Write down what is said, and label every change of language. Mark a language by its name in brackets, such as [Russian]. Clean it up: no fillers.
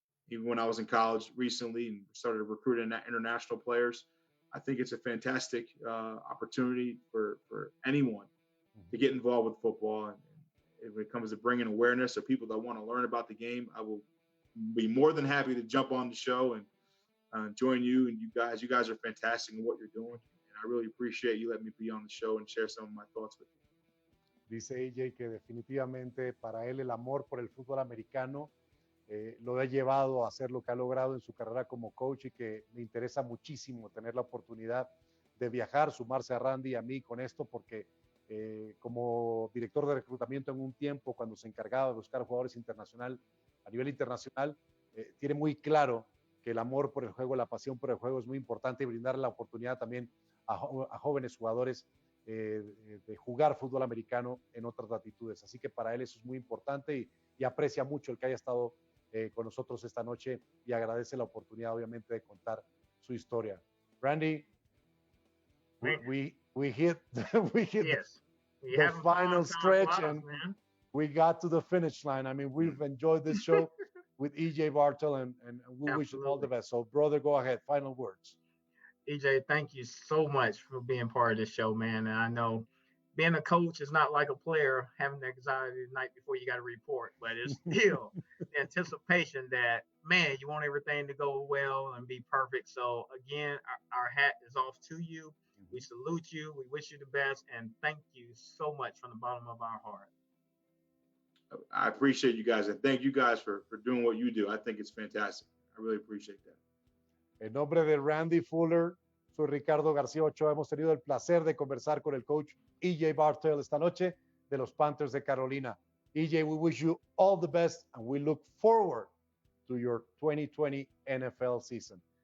[English] Even when I was in college recently and started recruiting international players, I think it's a fantastic opportunity for anyone to get involved with football. And when it comes to bringing awareness of people that want to learn about the game, I will be more than happy to jump on the show and join you. And you guys are fantastic in what you're doing. And I really appreciate you letting me be on the show and share some of my thoughts with you. [Spanish] Dice EJ que definitivamente para él el amor por el fútbol americano lo ha llevado a hacer lo que ha logrado en su carrera como coach y que me interesa muchísimo tener la oportunidad de viajar, sumarse a Randy y a mí con esto porque como director de reclutamiento en un tiempo cuando se encargaba de buscar jugadores a nivel internacional, tiene muy claro que el amor por el juego, la pasión por el juego es muy importante y brindar la oportunidad también a jóvenes jugadores de jugar fútbol americano en otras latitudes. Así que para él eso es muy importante y aprecia mucho el que haya estado con nosotros esta noche y agradece la oportunidad obviamente de contar su historia. [English] Randy, we hit yes. the final stretch and we got to the finish line. I mean, we've enjoyed this show with EJ Barthel and we wish you all the best. So brother, go ahead, final words. EJ, thank you so much for being part of this show, man. And I know being a coach is not like a player having anxiety the night before you got to report, but it's still the anticipation that, man, you want everything to go well and be perfect. So again, our hat is off to you. We salute you. We wish you the best. And thank you so much from the bottom of our heart. I appreciate you guys. And thank you guys for doing what you do. I think it's fantastic. I really appreciate that. [Spanish] En nombre de Randy Fuller, soy Ricardo García Ochoa. Hemos tenido el placer de conversar con el coach EJ Barthel esta noche de los Panthers de Carolina. [English] EJ, we wish you all the best and we look forward to your 2020 NFL season.